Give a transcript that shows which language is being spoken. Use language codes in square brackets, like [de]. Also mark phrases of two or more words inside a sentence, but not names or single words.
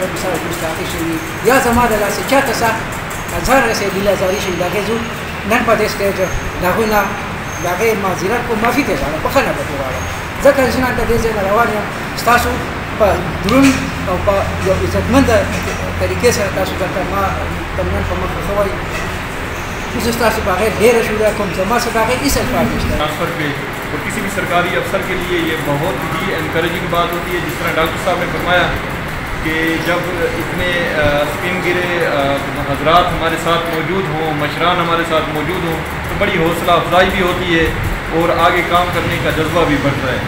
[ps] مثال ګستاخي شوي یا زما د لاسه چاته څه اظهار رسېدلي ازاري شوي د هغې ځو نن په دې سټیج د هغوی نه د هغې معذرت کوم معافي ته غواړم بخښنه درته غواړم ځکه چې نن د دې ځای نه روان یم ستاسو په دروند او په یو عزتمنده طریقې سره تاسو دلته ما نن په مخه ښه وایي زه ستاسو په هغې ډېره شکریه کوم زما څه د هغې هېڅ الفاظ نشته [ur] ٹرانسفر پہ اور کسی بھی سرکاری افسر کے لیے یہ بہت ہی انکریجنگ بات ہوتی ہے جس طرح ڈاکٹر صاحب نے فرمایا کہ جب اتنے [ps] سپین ږیري [ur] حضرات ہمارے ساتھ موجود ہوں مشران ہمارے ساتھ موجود ہوں تو بڑی حوصلہ افزائی بھی ہوتی ہے اور آگے کام کرنے کا جذبہ بھی بڑھتا ہے.